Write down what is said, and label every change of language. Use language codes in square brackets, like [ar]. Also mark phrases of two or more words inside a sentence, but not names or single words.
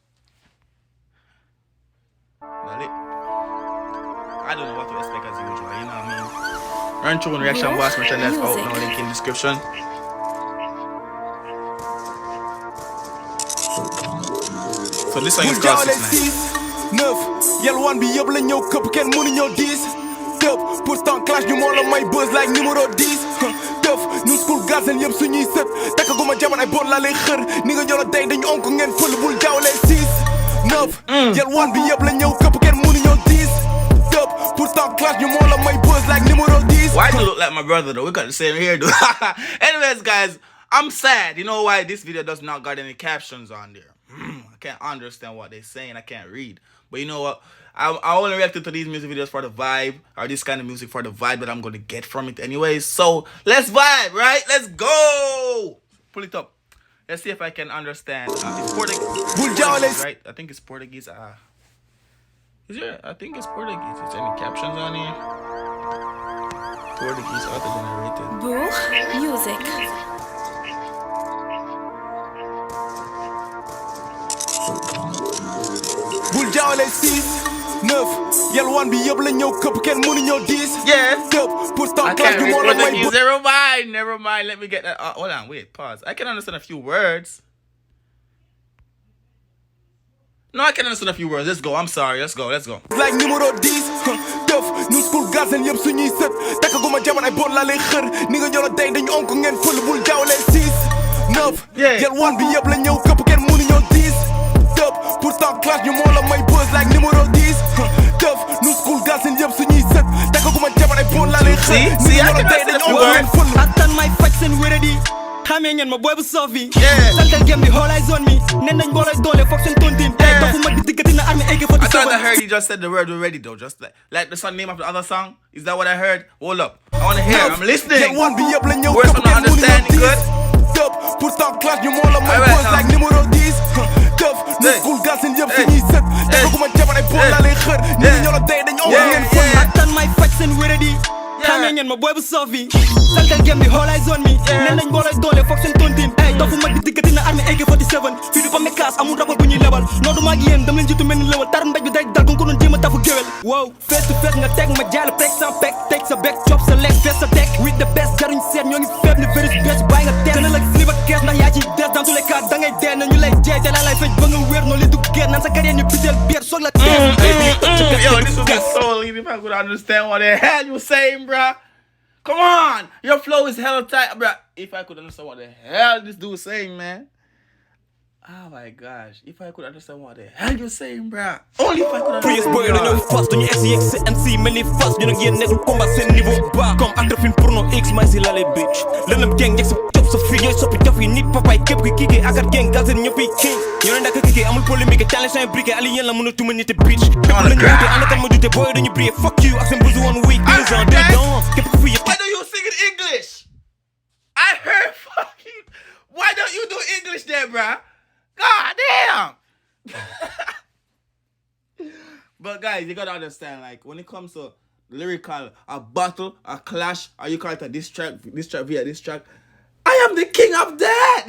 [en] I don't know what to expect as usual, you know what I mean? Run through and reaction box, make sure that's out now, link in the description. So this song is called 6ix9ine. [wo] Yel one bi yëpp la ñëw këpp kenn mënu ñëw diis tëb pourtant clash ñu moo la may [en] buzz like [wo] numéro 10 tëf ñu school gazen yëpp suñuy sët takkaguma jaman ay bon laa lay xër ni nga ñoo la tey dañu onk ngeen fël bul jaawlee 6 9 yel one bi yëpp la ñëw këpp kenn mënu ñëw diis tëb pourtant clash ñu moo la may [en] buzz like [wo] numéro 10. [en] Why do you look like my brother though? We got the same hair though. Anyways, guys, I'm sad. You know why this video does not got any captions on there? I can't understand what they're saying. I can't read. But you know what? I only reacted to these music videos for the vibe, or this kind of music for the vibe that I'm going to get from it anyways. So let's vibe, right? Let's go. Pull it up. Let's see if I can understand. It's Portuguese, right? I think it's Portuguese. Is there? I think it's Portuguese. Is there any captions on here? Portuguese auto-generated. Buur music. [wo] Bul jaawale 6 9 yel one bi yëpp la ñëw këpp kenn mënu ñëw 10. [en] Yeah. [wo] Tëb pourtant [en] I [wo] clash [en] can't [wo] ñu moo [en] read [wo] la may [en] Portuguese. Never mind. Let me get that. Hold on, wait, pause. I can understand a few words. No, I can understand a few words. Let's go. I'm sorry. Let's go. [wo] like numéro 10 tëf ñu school gazen yëpp suñuy sët takkaguma jaman ay bon laa lay xër ni nga ñoo la tey dañu onk ngeen fël bul jaawale 6 9 yel one bi yëpp la ñëw këpp kenn mënu ñëw 10 tëb pourtant clash ñu moo la may [en] buzz like [wo] numéro 10 tëf ñu school gazen yëpp suñuy sët takkaguma jaman ay bon laa lay xër ni nga ñoo la tey dañu onk ngeen fël attan may faj seen Weredi xamee ngeen ma booy bu soof bi santal gem bi xoolay zone mi nen nañ boolay doole foog seen tontin dofu ma di diggati na armée AK-47. [en] I thought I heard you just said the word already though. Just like the song name of the other song. Is that what I heard? Hold up. I want to hear. I'm listening. [wo] one bi yëpp la ñëw [en] Words I'm not understanding good. [wo] tëb pourtant clash ñu moo la may [en] buzz like [wo] numéro 10 tëf ñu school gazen yëpp suñuy sët takkaguma jaman ay bon laa lay xër ni nga ñoo la tey dañu onk ngeen fël attan may faj seen Weredi xamee ngeen ma booy bu soof bi santal gem bi xoolay zone mi nen nañ boolay doole foog seen tontin dofu ma di diggati na armée AK-47 fii du fa mekaas amul rapport bu ñuy lebal noo du maag yéen dam leen jiitu mel ni lewal tar mbéj bi day dal ko doon jéem a tafu géwél wow [en] face to face [wo] nga teg ma jaal prek sans pek teg sa bek job sa lekk fees sa teg [en] with the best [wo] jaruñ seet ñoo ngi feeb ni virus bes bàyyi nga teel na la slip ak kees ndax yaa ci des [fr] dans tous les cas [wo] da ngay dee na ñu lay jaay te la lay fecc ba nga wér noo li du ger naan sa carrière ñu bideel biir soog la [en] Yo, this will get so lean if I could understand what the hell you saying, bruh. Come on, your flow is hella tight, bruh. If I could understand what the hell this dude is saying, man. Oh my gosh, if I could understand what the hell you're saying, bruh. Only if I could understand. [wo] boy dañoo fas duñu XXNC mel ni fas ñu nag yéen nekkul combat seen [fr] niveau bas comme acteur film porno X [wo] may si lale bitch lëndëm gang njëkk sa job sa fii ñooy soppi jaf yi nit papaay képp ki kiikee akar gang gal seen ñëpp yi king ñoo ne ndaka kiikee amul polémique challenge [fr] un briquet [wo] ali yéen la mën a tuma nit bitch bépp lañu wute ànd kan ma dute boy dañu briller [en] fuck you [wo] ak seen busu woon week 2 ans 2 ans képp ku fi yëpp. [en] Why don't you sing in English? I heard fucking. Why don't you do English there, bruh? God damn! But guys, you gotta understand, like, when it comes to lyrical, a battle, a clash, or you call it a diss track via diss track, I am the king of that!